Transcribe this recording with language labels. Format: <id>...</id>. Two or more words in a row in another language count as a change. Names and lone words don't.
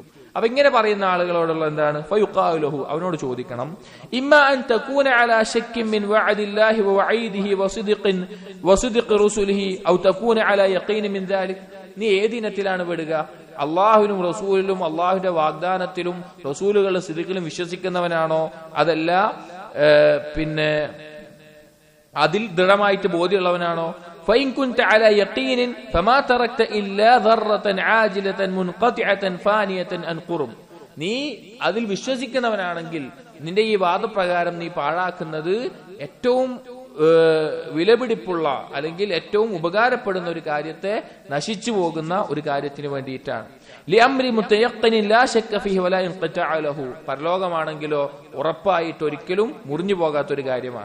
<ml>അപ്പൊ ഇങ്ങനെ പറയുന്ന ആളുകളോടുള്ള എന്താണ്</ml> <ar>فيقال له,</ar> <ml>അവനോട് ചോദിക്കണം</ml> <ar>إما أن تكون على شك من وعد الله ووعيده وصدق رسوله أو تكون على يقين من ذلك.</ar> <ml>നീ ഏതിനത്തിലാണ് പെടുക? അള്ളാഹുവിനും റസൂലിലും അള്ളാഹുവിന്റെ വാഗ്ദാനത്തിലും റസൂലുകളുടെ സിദ്ഖിലും വിശ്വസിക്കുന്നവനാണോ, അതല്ല പിന്നെ അതിൽ ദൃഢമായിട്ട് ബോധ്യമുള്ളവനാണോ?</ml> <ar>فإن كنت على يقين فما تركت إلا ذرة عاجلة منقطعة فانية عن قرب.</ar> <ml>നീ അതിൽ വിശ്വസിക്കുന്നവനാണെങ്കിൽ നിന്റെ ഈ വാദപ്രകാരം നീ പാഴാക്കുന്നത് ഏറ്റവും വിലപിടിപ്പുള്ള അല്ലെങ്കിൽ ഏറ്റവും ഉപകാരപ്പെടുന്ന ഒരു കാര്യത്തെ നശിച്ചു പോകുന്ന ഒരു കാര്യത്തിന് വേണ്ടിയിട്ടാണ്. പരലോകമാണെങ്കിലോ ഉറപ്പായിട്ട് ഒരിക്കലും മുറിഞ്ഞു പോകാത്തൊരു കാര്യമാണ്.</ml>